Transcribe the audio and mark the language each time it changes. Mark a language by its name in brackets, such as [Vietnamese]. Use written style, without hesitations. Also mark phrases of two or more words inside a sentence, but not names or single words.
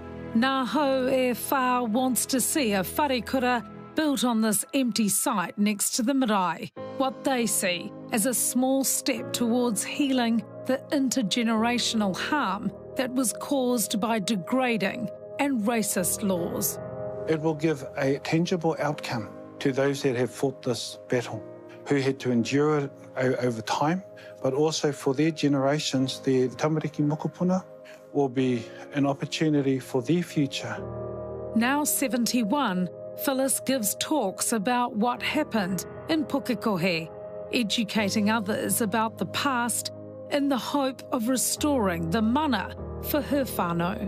[English] Ngā Hau e Whā wants to see a wharekura built on this empty site next to the marae, what they see as a small step towards healing the intergenerational harm that was caused by degrading and racist laws. It will give a tangible outcome to those that have fought this battle, who had to endure it over time, but also for their generations, the [Māori] tamariki mokopuna [English] will be an opportunity for their future. Now 71, Phyllis gives talks about what happened in Pukekohe, educating others about the past in the hope of restoring the mana for her whānau.